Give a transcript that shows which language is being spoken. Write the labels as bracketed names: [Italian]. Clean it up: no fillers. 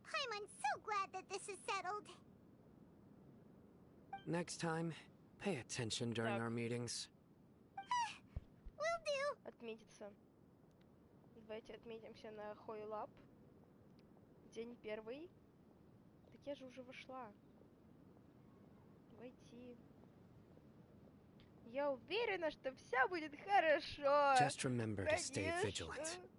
[English] I'm so glad that this is settled. Next time, pay attention during our meetings. Will do. [Russian] Отметиться. Давайте отметимся на Хойлаб. День первый. Так я же уже вошла. Войти. Я уверена, что все будет хорошо. [English] Just remember to stay vigilant.